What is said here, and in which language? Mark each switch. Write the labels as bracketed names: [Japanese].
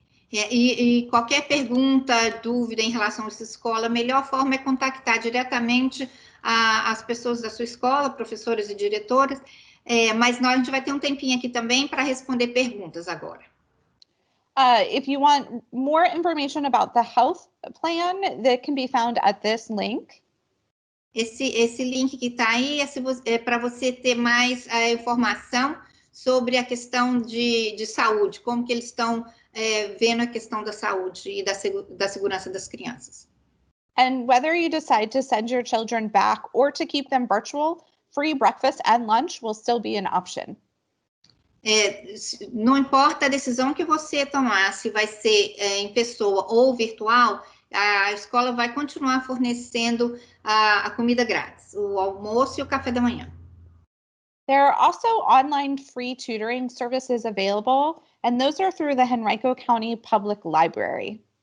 [Portuguese] E qualquer pergunta, dúvida em relação a essa escola, a melhor forma é contactar diretamente as pessoas da sua escola, professores e diretores, mas a gente vai ter um tempinho aqui também para responder perguntas agora. [English] If you want more information about the health plan, that can be found at this link. [Portuguese] Esse link que está aí é para você ter mais informação sobre a questão de saúde, como que eles estão vendo a questão da saúde e da segurança das crianças. [English] And whether you decide to send your children back or to keep them virtual, free breakfast and lunch will still be an option. [Portuguese] Não importa a decisão que você tomar, se vai ser em pessoa ou virtual, a escola vai continuar fornecendo a comida grátis, o almoço e o café da manhã. [English] There are also online free tutoring services available, and those are through the Henrico County Public Library.